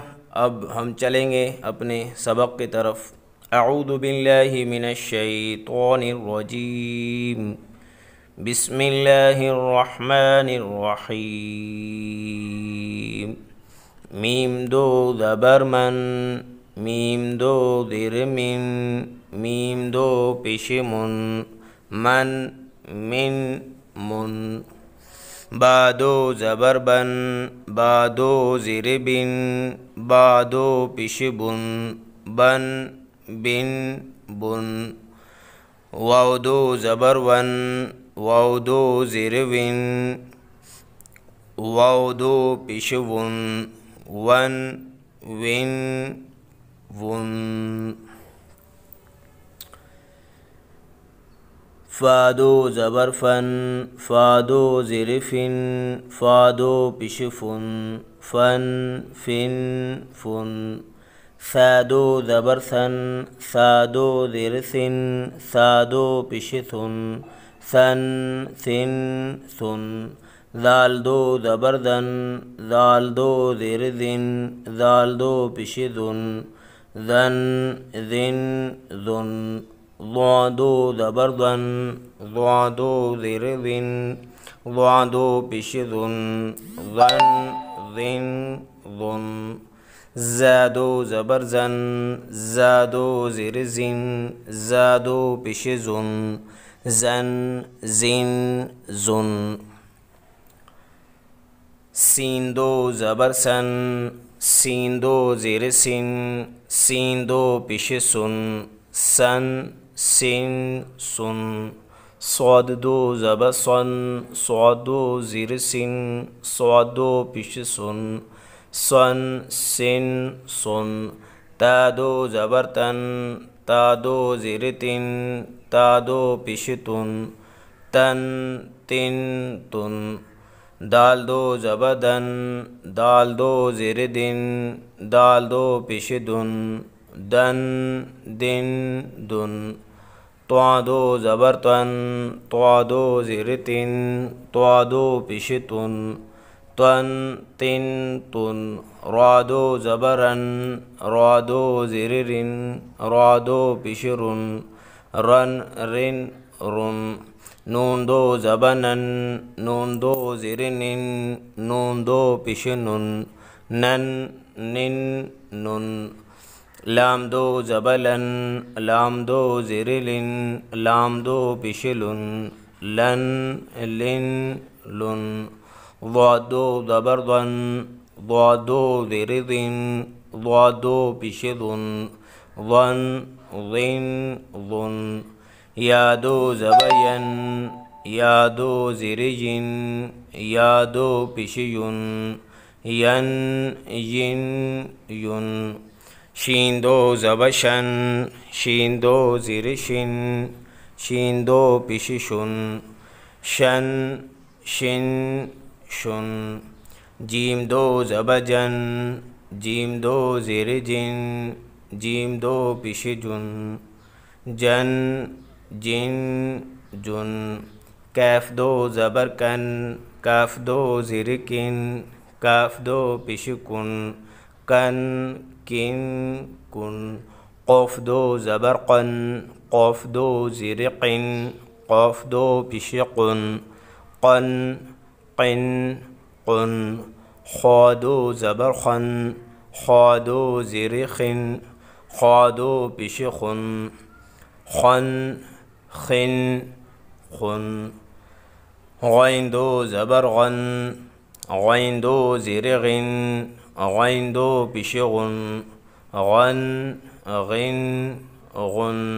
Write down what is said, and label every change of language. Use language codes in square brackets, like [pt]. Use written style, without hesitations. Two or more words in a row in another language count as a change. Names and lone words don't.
[ur] اب ہم چلیں گے اپنے سبق کی طرف۔ [ar] اعوذ باللہ من الشیطان الرجیم، بسم اللہ الرحمن الرحیم۔ [ur] میم 2 زبر من، میم 2 زیر من، میم 2 پیش من، من من من۔ با 2 زبر بن، با 2 زیر بن، با 2 پیش بن، بن بن بن۔ واو 2 زبر ون، واو 2 زیر ون، واو 2 پیش ون، ون ون ون۔ فا 2 زبر فن، فا 2 زیر فن، فا 2 پیش فن، فن فن فن۔ ثا 2 زبر ثن، ثا 2 زیر ثن، ثا 2 پیش ثن، ثن ثن ثن۔ ذال 2 زبر ذن، ذال 2 زیر ذن، ذال 2 پیش ذن، ذن ذن ذن۔ ضا 2 زبر ضن، ضا 2 زیر ذن، ضا 2 پیش ذن، ذن ذن ذن۔ زا 2 زبر زن، زا 2 زیر زن، زا 2 پیش زن، زن زن زن۔ سین 2 زبر سن، سین 2 زیر سن، سین 2 پیش سن، سن سن سن۔ صاد 2 زبر صن، صاد 2 زیر سن، صاد 2 پیش سن، سن سن سن۔ تا 2 زبر تن، تا 2 زیر تن، تا 2 پیش تن، تن تن تن۔ دال 2 زبر دن، دال 2 زیر دن، دال 2 پیش دن، دن دن دن۔ طا 2 زبر طن، طا 2 زیر تن، طا 2 پیش تن، تن تن تن۔ را 2 زبر رن، را 2 زیر رن، را 2 پیش رن، رن رن رن۔ نون 2 زبر نن، نون 2 زیر نن، نون 2 پیش نن، نن نن نن۔ لام 2 زبر لن، لام 2 زیر لن، لام 2 پیش لن، لن لن لن۔ ضاد 2 زبر ضن، ضاد 2 زیر ضن، ضاد 2 پیش ضن، ضن ضن ضن۔ یا دو زبر ین، یا دو زیر ین، یا دو پیش یون، ین ین یون. شین دو زبر شن، شین دو زیر شن، شین دو پیش شن، شن شن شن. جیم دو زبر جن، جیم دو زیر جن، جیم دو پیش جن، جن جن جن. کیف دو زبر کن، کاف دو زیر کن، کاف دو پیش کن، کن کن کن. قاف دو زبر قن، قاف دو زیر قن، قاف دو پیش قن، قن قن قن. خا دو زبر خن، خا دو زیر خن، خا دو پیش خن، خن خن خن. غین دو زبر غن، غین دو زیر غن، غین دو پیش غن، غن غن غن.